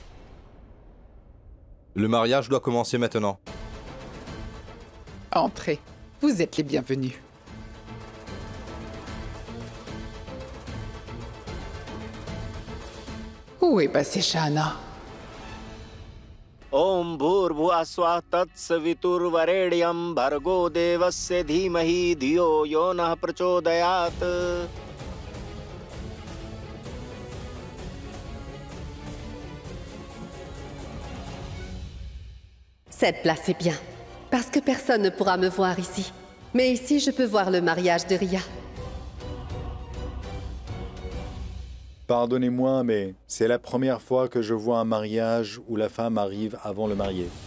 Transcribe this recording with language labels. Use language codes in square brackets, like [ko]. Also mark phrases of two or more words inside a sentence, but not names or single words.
[fr] Le mariage doit commencer maintenant. Entrez. Vous êtes les bienvenus. Où est passée Shana? [sa] Om Bhurvua Swah Tat Saviturvaredyam Bhargo Devasya Dhimahi Dhiyo Yonah Prachodayat. [fr] Cette place est bien, parce que personne ne pourra me voir ici. Mais ici, je peux voir le mariage de Ria. Pardonnez-moi, mais c'est la première fois que je vois un mariage où la femme arrive avant le marié.